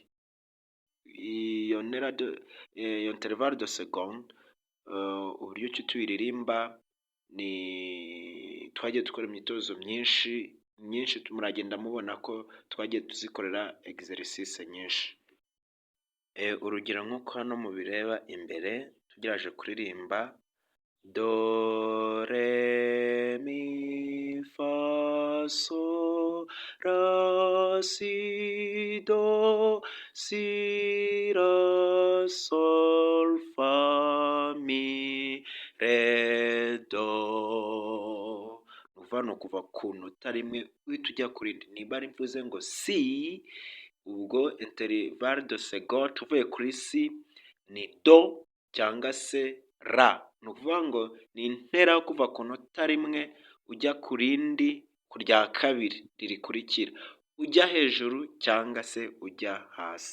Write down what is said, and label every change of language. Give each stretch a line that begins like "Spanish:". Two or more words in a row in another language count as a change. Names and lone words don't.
Kinyarwanda: Iyo
French: interval de seconde
Kinyarwanda: uburyo ki tuyiririmba ni twagiye dukora imyitozo myinshi muragenda mubona ko twagiye tuzikorera exercice nyinshi. Urugero nk'uko hano mubireba imbere tugerageje kuririmba do, re, mi, fa, sol, ra, si, do, si, ra, sol, fa, mi, re, do. Ni ukuva ku nota rimwe uhita ujya ku rindi. Niba ari mvuze ngo si, ubwo
French: interval de seconde
Kinyarwanda: tuvuye kuri si ni do cyangwa se ra. Ni ukuvuga ngo ni intera yo kuva ku nota rimwe ujya ku rindi ku rya kabiri ririkurikira, ujya hejuru cyangwa se ujya hasi.